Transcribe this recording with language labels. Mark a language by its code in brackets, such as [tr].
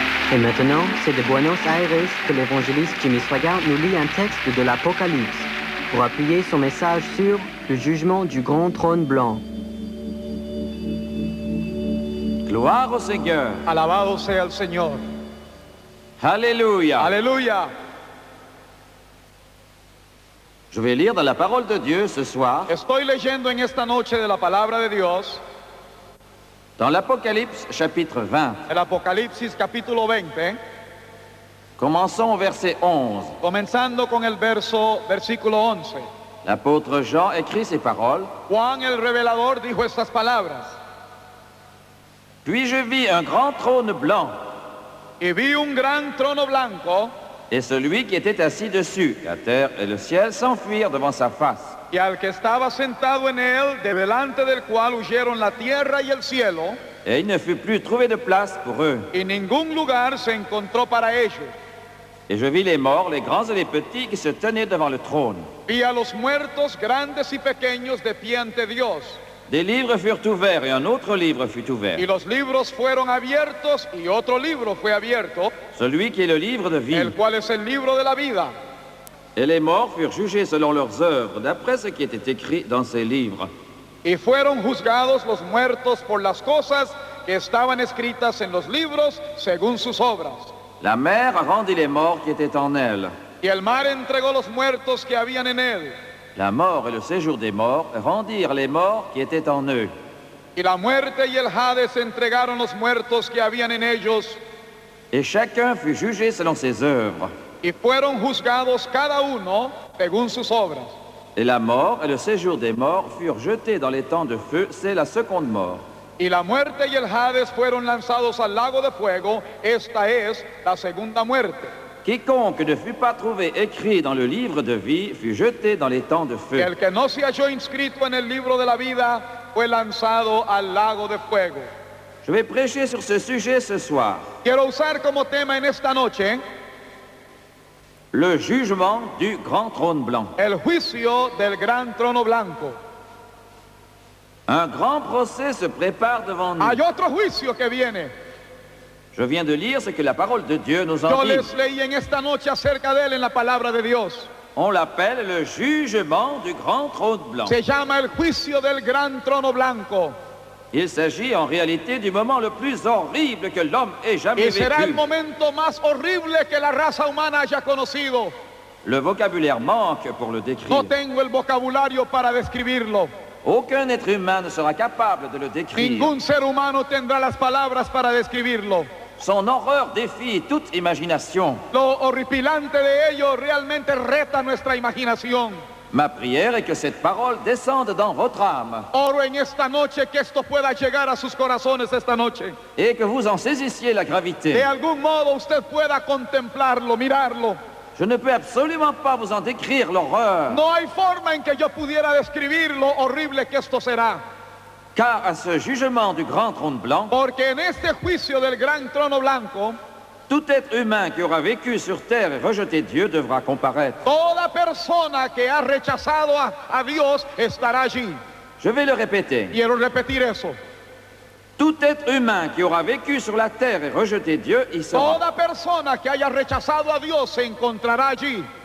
[fr] Et maintenant, c'est de Buenos Aires que l'évangéliste Jimmy Swaggart nous lit un texte de l'Apocalypse pour appuyer son message sur le jugement du grand trône blanc. Gloire au Seigneur. [es] Alabado sea el Señor. [fr] Alléluia. [es] Aleluya. [fr] Je vais lire dans la parole de Dieu ce soir, [es] Estoy leyendo en esta noche de la palabra de Dios, [fr] dans l'Apocalypse chapitre 20. [es] el Apocalipsis capítulo 20, [fr] Commençons au verset 11. [es] comenzando con el versículo 11. [fr] L'apôtre Jean écrit ces paroles. [es] Juan el revelador dijo estas palabras: [fr] Puis je vis un grand trône blanc [es] y vi un gran trono blanco, [fr] et celui qui était assis dessus. La terre et le ciel s'enfuirent devant sa face. [es] y al que estaba sentado en él, de delante del cual huyeron la tierra y el cielo, [fr] Et il ne fut plus trouvé de place pour eux. [es] y ningún lugar se encontró para ellos. [fr] Et je vis les morts, les grands et les petits, qui se tenaient devant le trône. [es] Vi a los muertos, grandes y pequeños, de pie ante Dios. [fr] Des livres furent ouverts et un autre livre fut ouvert. [es] Y los libros fueron abiertos, y otro libro fue abierto, [fr] Celui qui est le livre de vie. [es] el cual es el libro de la vida. [fr] Et les morts furent jugés selon leurs œuvres, d'après ce qui était écrit dans ces livres. [es] Y fueron juzgados los muertos por las cosas que estaban escritas en los libros según sus obras. [fr] La mer rendit les morts qui étaient en elle. [es] Y el mar entregó los muertos que habían en él. [fr] La mort et le séjour des morts rendirent les morts qui étaient en eux. [es] Y la muerte y el Hades entregaron los muertos que habían en ellos. [fr] Et chacun fut jugé selon ses œuvres. [es] Y fueron juzgados cada uno según sus obras. [fr] Et la mort et le séjour des morts furent jetés dans les temps de feu, c'est la seconde mort. [es] Y la muerte y el Hades fueron lanzados al lago de fuego. Esta es la segunda muerte. [fr] Quiconque ne fut pas trouvé écrit dans le livre de vie fut jeté dans les temps de feu. [es] El que no se halló inscrito en el libro de la vida fue lanzado al lago de fuego. [fr] Je vais prêcher sur ce sujet ce soir. [es] Quiero usar como tema en esta noche [fr] Le jugement du grand trône blanc. [es] el juicio del gran trono blanco. [fr] Un grand procès se prépare devant nous. [es] Hay otro juicio que viene. [fr] Je viens de lire ce que la parole de Dieu nous en [es] Yo [fr] dit. [es] les leí en esta noche acerca de él en la palabra de Dios. [fr] On l'appelle le jugement du grand trône blanc. [es] Se llama el juicio del gran trono blanco. [fr] Il s'agit en réalité du moment le plus horrible que l'homme ait jamais [es] Y será el [fr] vécu. [es] momento más horrible que la raza humana haya conocido. [fr] Le vocabulaire manque pour le décrire. [es] No tengo el vocabulario para describirlo. [fr] Aucun être humain ne sera capable de le décrire. [es] Ningún ser humano tendrá las palabras para describirlo. [fr] Son horreur défie toute imagination. [es] Lo horripilante de ello realmente reta nuestra imaginación. [fr] Ma prière est que cette parole descende dans votre âme [es] Oro en esta noche que esto pueda llegar a sus corazones esta noche. [fr] et que vous en saisissiez la [es] De [fr] gravité. [es] algún modo usted pueda contemplarlo, mirarlo. [fr] Je ne peux absolument pas vous en décrire l'horreur, [es] No hay forma en que yo pudiera describir lo horrible que esto será. [fr] car à ce jugement du grand trône blanc, [es] Porque en este juicio del gran trono blanco, [fr] tout être humain qui aura vécu sur terre et rejeté Dieu devra comparaître. [es] toda persona que ha rechazado a Dios estará allí. [fr] Je vais le répéter. [es] Quiero repetir eso. [fr] Tout être humain qui aura vécu sur la terre et rejeté Dieu y sera. [es] Toda persona que haya rechazado a Dios se encontrará allí.